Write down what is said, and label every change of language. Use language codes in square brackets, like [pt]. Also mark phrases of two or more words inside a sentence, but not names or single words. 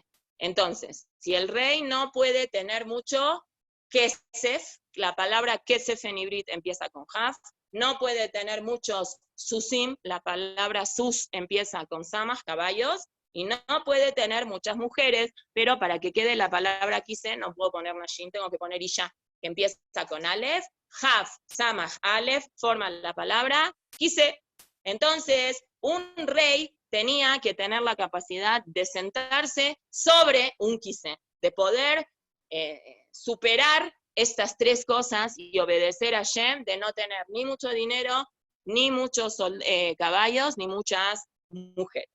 [es] Entonces, si el rey no puede tener mucho kesef, la palabra kesef en hibrit empieza con haf, no puede tener muchos susim, la palabra sus empieza con samach, caballos, y no puede tener muchas mujeres, pero para que quede la palabra kiseh no puedo poner nashin, tengo que poner isha, que empieza con [he] אלף, כף, סמך, אלף, [es] forman la palabra kiseh. Entonces, un rey tenía que tener la capacidad de sentarse sobre un kiseh, de poder superar estas 3 cosas y obedecer a Hashem, de no tener ni mucho dinero, ni muchos caballos, ni muchas mujeres.